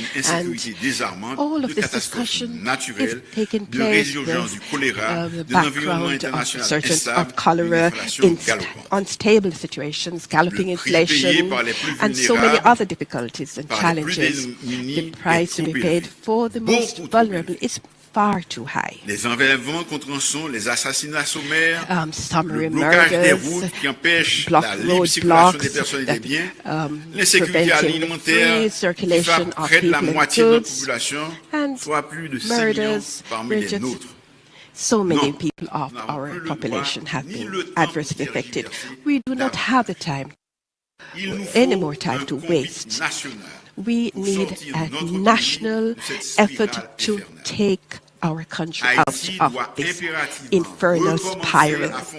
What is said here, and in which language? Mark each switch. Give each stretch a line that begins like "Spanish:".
English: And all of this discussion is taking place with the background of surges of cholera, unstable situations, galloping inflation, and so many other difficulties and challenges. The price to be paid for the most vulnerable is far too high.
French: Les enlèvements contre rançon, les assassinats sommaires,
English: summary
French: le blocage des
English: murders,
French: routes qui empêche la libre circulation des personnes et des biens, l'insécurité alimentaire qui frappe près de la moitié de la population, soit plus de 5 millions parmi les nôtres.
English: So many people of our population have been adversely affected. We do not have the time, any more time to waste. We need a national effort to take our country out of this infernal spiral.